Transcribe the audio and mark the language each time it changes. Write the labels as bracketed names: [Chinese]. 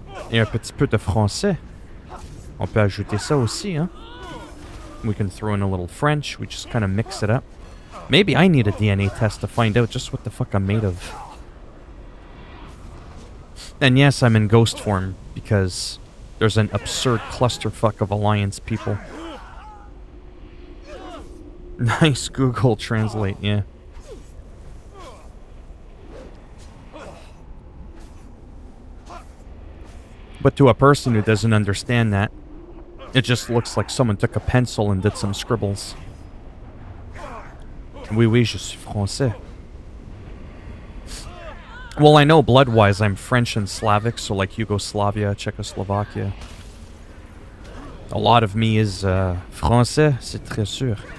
[French] Et un petit peu de français. On peut ajouter ça aussi, hein? [English] We can throw in a little French. We just kind of mix it up. Maybe I need a DNA test to find out just what the fuck I'm made of. And yes, I'm in ghost form because there's an absurd clusterfuck of Alliance people. Nice Google Translate, yeah. But to a person who doesn't understand that, it just looks like someone took a pencil and did some scribbles. [French] Oui, oui, je suis français. [English] Well, I know blood-wise I'm French and Slavic, so like Yugoslavia, Czechoslovakia. A lot of me is français, [French] c'est très sûr.